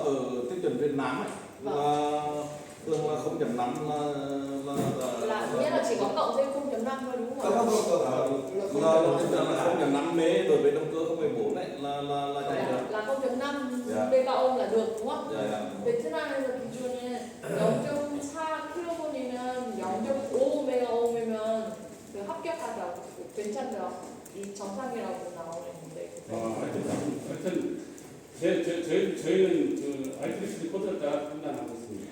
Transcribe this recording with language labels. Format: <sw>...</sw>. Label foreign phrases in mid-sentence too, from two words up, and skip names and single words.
<vi>ở tiêu chuẩn Việt Nam ấy là thường là 0.5 Là nghĩa là chỉ có cộng thêm 0.5 thôi đúng không ạ? là tiêu chuẩn là 0.5 mê đối với động cơ 0.4 này là chạy được. Là 0.5 Dạ.</vi> <en>mega ohm</en> <vi>là được đúng không? Dạ, dạ.</vi> <ko>베트남에서 기준에 0.4kV이면 0.5메가옴이면 그 합격하다고 괜찮다고 이 정상이라고 나오는데. 하여튼 저희는 그 IEEE 코드를 따라 판단하고 있습니다.</ko>